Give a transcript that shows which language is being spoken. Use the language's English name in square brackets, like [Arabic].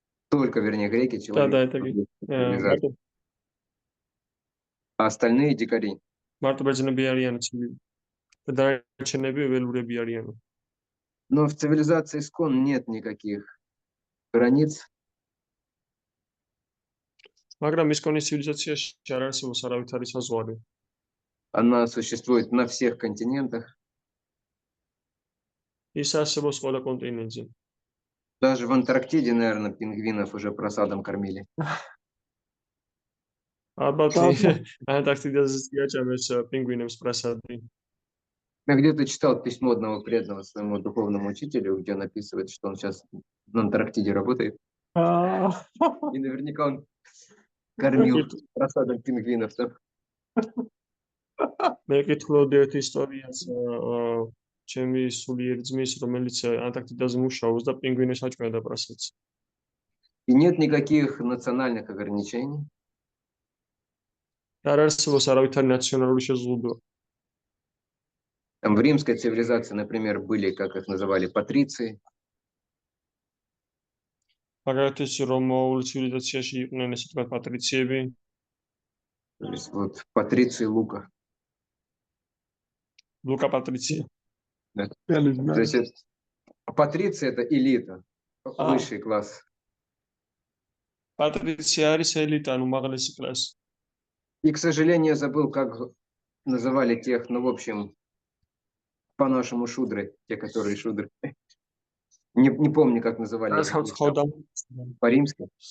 [Russian] Только, вернее, греки человеки. Да, это Цивилизация. А остальные дикари. [Georgian] მარტო ბერძნები არიან ცივი. და დანარჩენები ველურები არიან. [Russian] Но в цивилизации искон нет никаких границ. [Georgian] მაგრამ ისკონის ცივილიზაციაში არ არსებობს არავითარი საზღვარი. [Russian] Она существует на всех континентах. [Georgian] ის არსებობს ყველა კონტინენტზე. [Russian] Даже в Антарктиде, наверное, пингвинов уже просадом кормили. [Georgian] ალბათ ანტარქტიდაზე იაჭამეს პინგვინებს პრასადი. [Russian] Я где-то читал письмо одного преданного своему духовному учителю, где он описывает, что он сейчас на Антарктиде работает. И наверняка он кормил просадом пингвинов там. [Georgian] მე კითხულობდი ერთ ისტორიას ჩემი სულიერი ძმის, რომელიც ანტარქტიდაზე მუშაობს და პინგვინებს აჭმევდა პრასადს. [Russian] И нет никаких национальных ограничений. [Georgian] არ არსებობს არავითარი ნაციონალური შეზღუდვა. [Russian] Там в римской цивилизации, например, были, как их называли, патриции. [Georgian] მაგალითად, რომაული ცივილიზაციაში იყვნენ ესე თქვა პატრიციები. [Russian] То есть вот патриции Лука. [Georgian] ლუკა პატრიცია. [Russian] Да. То есть патриция — это элита, высший класс. [Georgian] პატრიცია არის ელიტა, ანუ უმაღლესი კლასი. [Russian] И, к сожалению, я забыл, как называли тех, ну, в общем, по-нашему шудры, те, которые шудры. Не помню, как называли их по-римски.